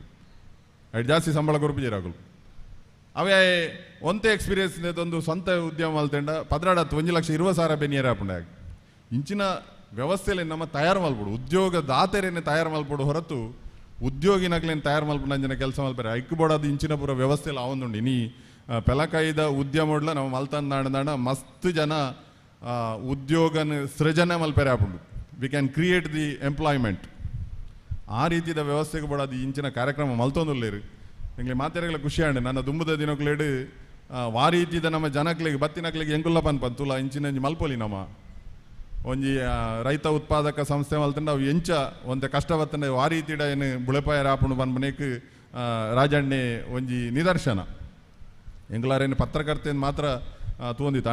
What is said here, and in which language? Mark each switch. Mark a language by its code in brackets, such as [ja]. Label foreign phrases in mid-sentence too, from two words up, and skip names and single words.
[tcy] ಐದು ಜಾಸ್ತಿ ಸಂಬಳ ಕೊರಪಿಜರಾಗಲು ಅವೇ ಒಂದೇ ಎಕ್ಸ್ಪೀರಿಯನ್ಸ್ ಒಂದು ಸ್ವಂತ ಉದ್ಯಮ ಮಲ್ತಂಡ 1,20,20,000 ಬೆನಿಯರ್ ಹಾಪುಂಡ ಇಂಚಿನ ವ್ಯವಸ್ಥೆಯಲ್ಲಿ ನಮ್ಮ ತಯಾರು ಮಲ್ಪಡು ಉದ್ಯೋಗದಾತರೇನೆ ತಯಾರು ಮಲ್ಪಡು ಹೊರತು ಉದ್ಯೋಗಿನಕ್ಲೇನು ತಯಾರು ಮಲ್ಪು ನಂಜಿನ ಕೆಲಸ ಮಲ್ಪರೆ ಐಕ್ಬೋಡದು ಇಂಚಿನ ಪೂರ ವ್ಯವಸ್ಥೆಯಲ್ಲಿ ಅವೊಂದುಂಡು. ಇನಿ ಪೆಲಕಾಯ್ದ ಉದ್ಯಮಡ್ಲ ನಾವು ಮಲ್ತಂದಾಂಡ ಮಸ್ತ್ ಜನ ಉದ್ಯೋಗನ ಸೃಜನೆ ಮಲ್ಪೆರೆ ಹಾಪುಂಡು. [en] We can create the employment. [tcy] ಆ ರೀತಿಯ ವ್ಯವಸ್ಥೆಗೆ ಬೋಡದು ಇಂಚಿನ ಕಾರ್ಯಕ್ರಮ ಮಲ್ತೊಂದುಲ್ಲೇರು ನಿಂಗೆ ಮಾತಾಡಗಳ ಖುಷಿ ಆಂಡೆ ನನ್ನ ದುಂಬದ ದಿನಕ್ಲೇಡು ವಾ ರೀತಿದ ನಮ್ಮ ಜನಕ್ಲಿಗೆ ಬತ್ತಿನಕ್ಲಿಗೆ ಎಂಗುಲ್ಲ ಪಂತುಲ ಇಂಚಿನ ಮಲ್ಪೊಲಿ ನಮ್ಮ ಒಂಜಿ ರೈತ ಉತ್ಪಾದಕ ಸಂಸ್ಥೆ ಮಲ್ತಂಡ ಅವು ಎಂಚ ಒಂತೆ ಕಷ್ಟ ಬತ್ತಂಡ ವಾ ರೀತಿಡ ಏನು ಬುಳೆಪಾಯ ರಾಪುಂಡು ಪನ್ಪನೇಕ್ ರಾಜಣ್ಣೆ ಒಂಜಿ ನಿದರ್ಶನ ಎಂಗ್ಲಾರೇನು ಪತ್ರಕರ್ತೆಯನ್ನು ಮಾತ್ರ ತಗೊಂಡಿತ್ತು